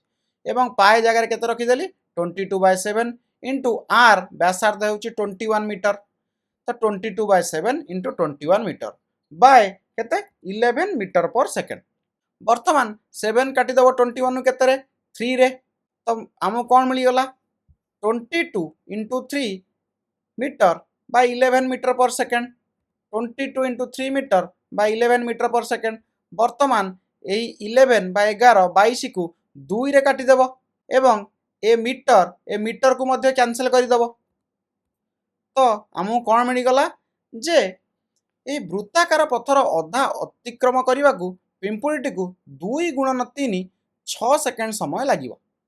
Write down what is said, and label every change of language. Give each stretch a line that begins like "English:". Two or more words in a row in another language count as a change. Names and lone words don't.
Odia: ଏବଂ π ଜାଗାରେ କେତେ ରଖିଦେଲି? 22/7 × r ବ୍ୟାସାର୍ଦ୍ଧ ହେଉଛି 21 ମିଟର। ତ 22/7 × 21 ମିଟର ବାଏ କେତେ? 11 m/s। ବର୍ତ୍ତମାନ 7 କାଟିଦେବ 21 କେତେରେ? 3ରେ। ତ ଆମକୁ କ'ଣ ମିଳିଗଲା?
English: 22 into 3 meter by 11 meter per second 22 into 3 meter by 11 meter per second
Odia: ବର୍ତ୍ତମାନ ଏହି 11 by 11 22 କୁ 2 ରେ କାଟିଦେବ ଏବଂ ଏ ମିଟରକୁ ମଧ୍ୟ କ୍ୟାନସେଲ କରିଦେବ। ତ ଆମକୁ କ'ଣ ମିଳିଗଲା ଯେ ଏହି ବୃତ୍ତାକାର ପଥର ଅଧା ଅତିକ୍ରମ କରିବାକୁ ପିମ୍ପୁଡ଼ିଟିକୁ 2 ଗୁଣନ 3 6 ସେକେଣ୍ଡ ସମୟ ଲାଗିବ।